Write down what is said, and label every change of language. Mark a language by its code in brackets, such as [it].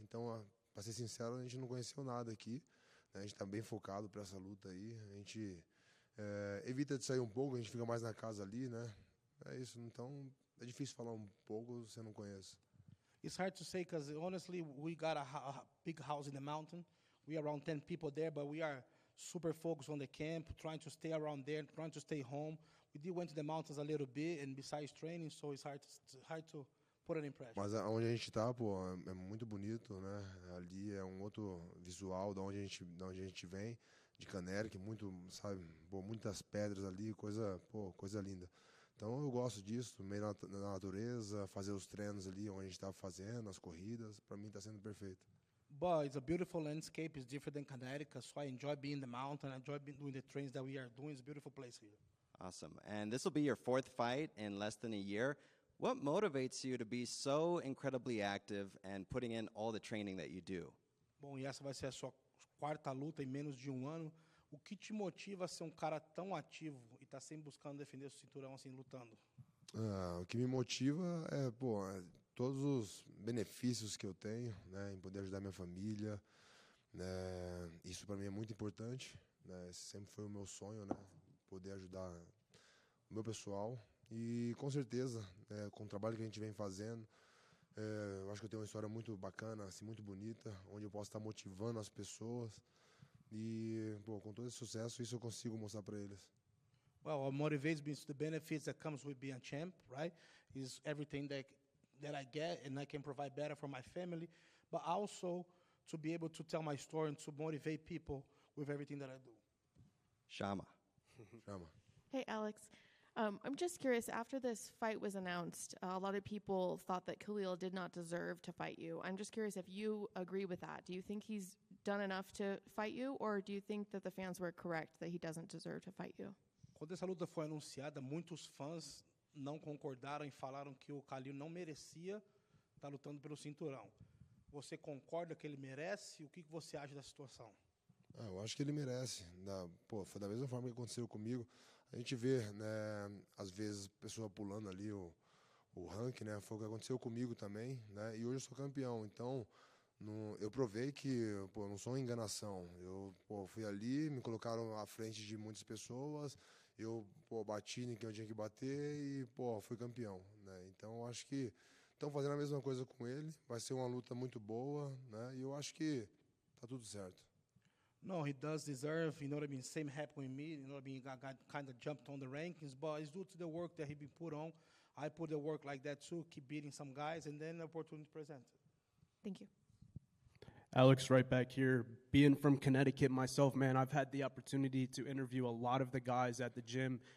[pt] Então, para ser sincero, a gente não conheceu nada aqui. A gente está bem focado para essa luta aí. A gente evita de sair um pouco, a gente fica mais na casa ali, né? É isso. Então, é difícil falar um pouco se você não conhece. [en] It's hard to say because honestly, we got a big house in the mountain. We are around 10 people there, but we are super focused on the camp, trying to stay around there, trying to stay home. We did went to the mountains a little bit, and besides training, so it's hard to put an impression. [pt] Mas onde a gente tá, pô, é muito bonito, né? Ali é um outro visual da onde a gente vem, de Canérica, que muito, sabe, pô, muitas pedras ali, coisa linda. Então eu gosto disso, meio na natureza, fazer os treinos ali onde a gente estava fazendo, as corridas, para mim está sendo perfeito. [en] But it's a beautiful landscape. It's different than Connecticut, so I enjoy being in the mountain. I enjoy doing the trains that we are doing. It's a beautiful place here. Awesome. And this will be your 4th fight in less than a year. What motivates you to be so incredibly active and putting in all the training that you do? [pt] Bom, e essa vai ser a sua 4ª luta em menos de um ano. O que te motiva a ser um cara tão ativo e estar sempre buscando defender o cinturão, assim, lutando? O que me motiva é, todos os benefícios que eu tenho, né, em poder ajudar minha família, né, isso para mim é muito importante, né, esse sempre foi o meu sonho, né, poder ajudar o meu pessoal e com certeza, com o trabalho que a gente vem fazendo, eu acho que eu tenho uma história muito bacana, assim, muito bonita, onde eu posso estar motivando as pessoas e, com todo esse sucesso, isso eu consigo mostrar para eles. [en] Well, what motivates me is the benefits that comes with being a champ, right? Is everything that I get and I can provide better for my family, but also to be able to tell my story and to motivate people with everything that I do. Shama. Hey, Alex. I'm just curious, after this fight was announced, a lot of people thought that Khalil did not deserve to fight you. I'm just curious if you agree with that. Do you think he's done enough to fight you, or do you think that the fans were correct that he doesn't deserve to fight you? [pt] Quando essa luta foi anunciada, muitos fãs não concordaram e falaram que o Khalil não merecia estar lutando pelo cinturão. Você concorda que ele merece? O que você acha da situação? Eu acho que ele merece. Foi da mesma forma que aconteceu comigo. A gente vê, né, às vezes, pessoa pulando ali o ranking, né? Foi o que aconteceu comigo também, né? E hoje eu sou campeão. Então, eu provei que eu não sou uma enganação. Eu fui ali, me colocaram à frente de muitas pessoas, eu bati em quem eu tinha que bater e fui campeão, né? Então, eu acho que estão fazendo a mesma coisa com ele. Vai ser uma luta muito boa, né? E eu acho que tá tudo certo. [en] No, he does deserve, you know what I mean, same happened with me, you know what I mean, got kind of jumped on the rankings, but it's due to the work that he been put on. I put the work like that too, keep beating some guys, and then the opportunity presented. Thank you. Alex, right back here. Being from Connecticut myself, man, I've had the opportunity to interview a lot of the guys at the gym.